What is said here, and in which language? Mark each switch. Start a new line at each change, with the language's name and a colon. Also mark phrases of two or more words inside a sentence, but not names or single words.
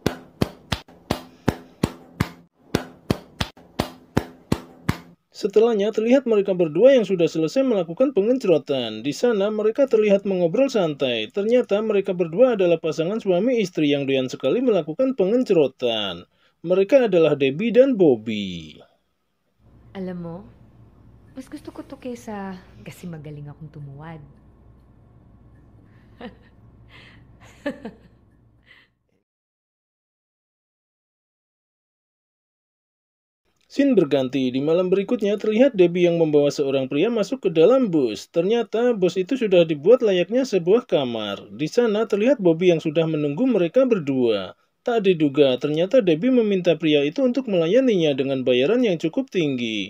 Indonesian: Setelahnya terlihat mereka berdua yang sudah selesai melakukan pengencrotan. Di sana mereka terlihat mengobrol santai. Ternyata mereka berdua adalah pasangan suami istri yang doyan sekali melakukan pengencrotan. Mereka adalah Debbie dan Bobby.
Filipino: Alam mo, mas gusto ko to kaysa kasi magaling akong tumuwad.
Indonesian: Scene berganti, di malam berikutnya terlihat Debbie yang membawa seorang pria masuk ke dalam bus. Ternyata bus itu sudah dibuat layaknya sebuah kamar. Di sana terlihat Bobby yang sudah menunggu mereka berdua. Tak diduga, ternyata Debbie meminta pria itu untuk melayaninya dengan bayaran yang cukup tinggi.